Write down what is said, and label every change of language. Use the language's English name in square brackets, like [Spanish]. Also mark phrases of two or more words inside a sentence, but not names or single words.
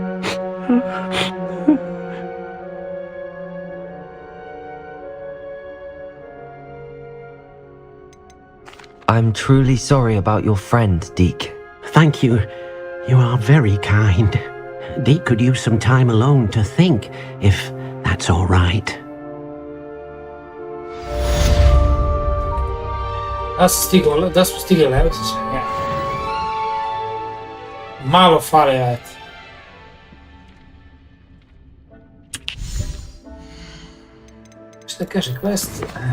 [English] I'm truly sorry about your friend, Deke. Thank you. You are very kind. Deke could use some time alone to think, if that's all right. [Serbian] Da smo stigli Levčić. Malo fale, ajde. Šta kaže quest?